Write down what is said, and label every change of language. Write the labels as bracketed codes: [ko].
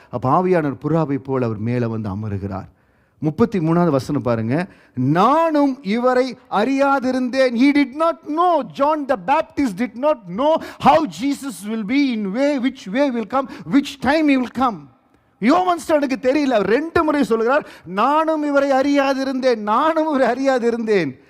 [ta] அப்போ ஆவியானவர் புறாவை போல அவர் மேலே வந்து அமருகிறார். 33வது வசனம் பாருங்க. நானும் இவரை அறியாதிருந்தேன். [en] He did not know, John the Baptist did not know how Jesus will be, in way, which way will come, which time he will come. [ta] யோவான் ஸ்நானனுக்கு தெரியல. 2 முறை சொல்கிறார், நானும் இவரை அறியாதிருந்தேன், நானும் இவரை அறியாதிருந்தேன்.